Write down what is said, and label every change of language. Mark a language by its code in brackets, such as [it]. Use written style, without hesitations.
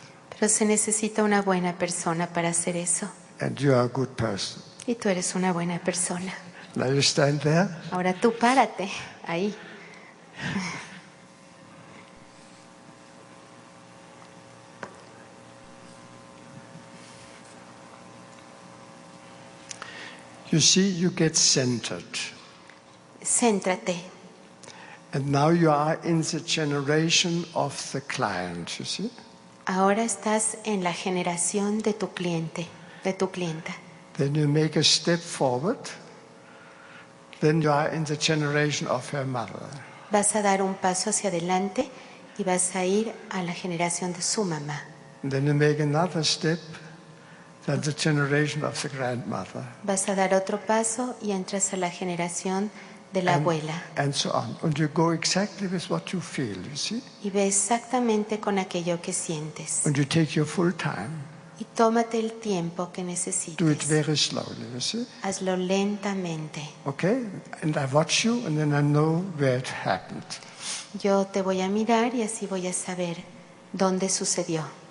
[es] pero se necesita una buena persona para hacer eso. [en] And you are a good person. [es] Y tú eres una buena persona. [en] Now you stand there. [es] Ahora tú párate ahí. [en] You see, you get centered. [es] Céntrate. [en] And now you are in the generation of the client, you see. [es] Ahora estás en la generación de tu cliente, de tu clienta. [en] Then you make a step forward. Then you are in the generation of her mother. [es] Vas a dar un paso hacia adelante y vas a ir a la generación de su mamá. [en] And then you make another step. Then the generation of the grandmother. [es] Vas a dar otro paso y entras a la generación de la abuela. [en] And so on. And you go exactly with what you feel, you see. [es] Y ve exactamente con aquello que sientes. [en] And you take your full time. [es] Y tómate el tiempo que [en] Do it [es] necesites. [en] very slowly, you see. [es] Hazlo lentamente. [en] Okay? And I watch you and then I know where it happened. [es] Yo te voy a mirar y así voy a saber dónde sucedió.